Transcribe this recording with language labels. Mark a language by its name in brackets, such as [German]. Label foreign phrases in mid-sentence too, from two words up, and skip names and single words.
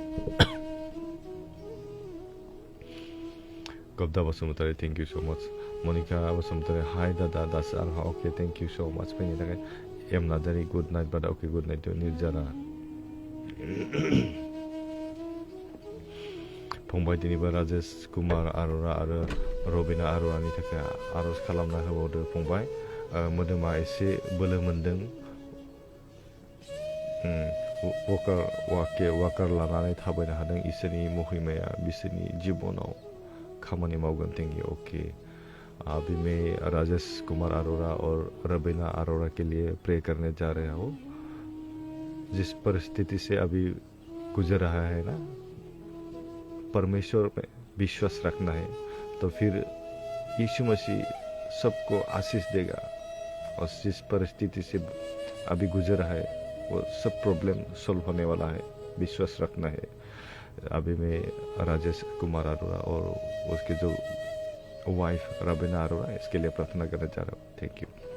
[Bodo] गब्दा बसुमतारी [English] thank you so much [Bodo] मनिका बसुमतारी हाय दादा दासो आंहा अके [English] thank you so much [Bodo] फैनायनि थाखाय एम नार्जारी [English] good night [Bodo] बादा अके [English] good night [Bodo] निर्जारा फंबाय दिनैबो राजेश कुमार आर'रा आरो रबिना आर'रानि थाखाय आर'ज खालामना होबावदो फंबाय मोदोमा एसे बोलो मोन्दों वाकार लानानै थाबायनो हादों इसोरनि महिमाया बिसोरनि जिबनाव खामानि मावगोन [English] thank you okay [Hindi] अभी मैं राजेश कुमार अरोड़ा और रबीना अरोड़ा के लिए प्रे करने जा रहा हूँ जिस परिस्थिति से अभी गुजर रहा है ना परमेश्वर में विश्वास रखना है तो फिर यीशु मसीह सबको आशीष देगा और जिस परिस्थिति से अभी गुजर रहा है वो सब [English] problem solve [Hindi] होने वाला है विश्वास रखना है अभी मैं राजेश कुमार अरोड़ा और उसके जो वाइफ रबीना अरोड़ा इसके लिए प्रार्थना करना चाह रहा हूँ [English] thank you